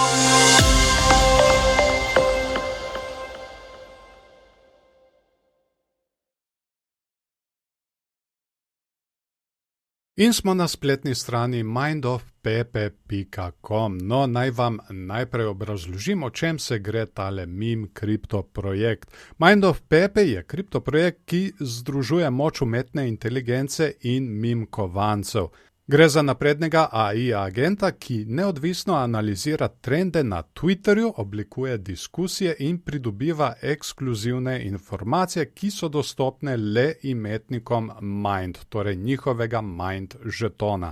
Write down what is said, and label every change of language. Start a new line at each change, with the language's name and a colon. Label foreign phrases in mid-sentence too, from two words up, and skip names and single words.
Slovenian: In smo na spletni strani mindofpepe.com. No, naj vam najprej obrazložim, o čem se gre tale meme kripto projekt. Mind of Pepe je kripto projekt, ki združuje moč umetne inteligence in meme kovancev. Gre za naprednega AI agenta, ki neodvisno analizira trende na Twitterju, oblikuje diskusije in pridobiva ekskluzivne informacije, ki so dostopne le imetnikom Mind, torej njihovega Mind žetona.